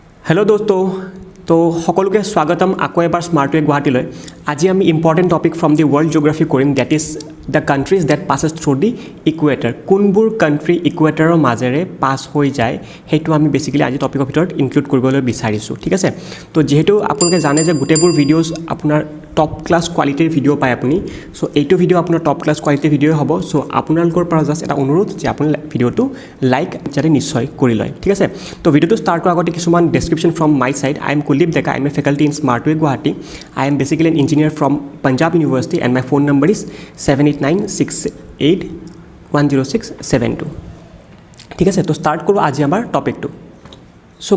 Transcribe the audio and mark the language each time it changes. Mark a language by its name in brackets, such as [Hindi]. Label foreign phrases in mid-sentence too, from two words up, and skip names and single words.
[Hindi] हेलो दोस्तों [Assamese] तो সকলোকে স্বাগতম আকৌ এবাৰ স্মাৰ্ট ৱে গুৱাহাটীলৈ আজি আমি [English] important topic from the world geography [Assamese] কৰিম [English] that is the countries that passes through the equator [Assamese] কোনবোৰ কাণ্ট্ৰি ইকুৱেটৰৰ মাজেৰে পাছ হৈ যায় সেইটো আমি বেছিকেলি আজি টপিকৰ ভিতৰত ইনক্লুড কৰিবলৈ বিচাৰিছোঁ ঠিক আছে তো যেহেতু আপোনালোকে জানে যে গোটেইবোৰ ভিডিঅ'জ আপোনাৰ [English] top class [Assamese] কোৱালিটিৰ ভিডিঅ' পায় আপুনি সো এইটো ভিডিঅ' আপোনাৰ [English] top class [Assamese] কোৱালিটিৰ ভিডিঅ' হ'ব সো আপোনালোকৰ পৰা জাষ্ট এটা অনুৰোধ যে আপুনি ভিডিঅ'টো লাইক যাতে নিশ্চয় কৰি লয় ঠিক আছে তো ভিডিঅ'টো ষ্টাৰ্ট কৰাৰ আগতে কিছুমান [English] description from my side I am Kuldeep Deka I am a faculty in Smart Way Guwahati I am basically an engineer from Punjab University and my phone number is 7896810672 [Assamese] ঠিক আছে তো ষ্টাৰ্ট কৰোঁ আজি আমাৰ টপিকটো সো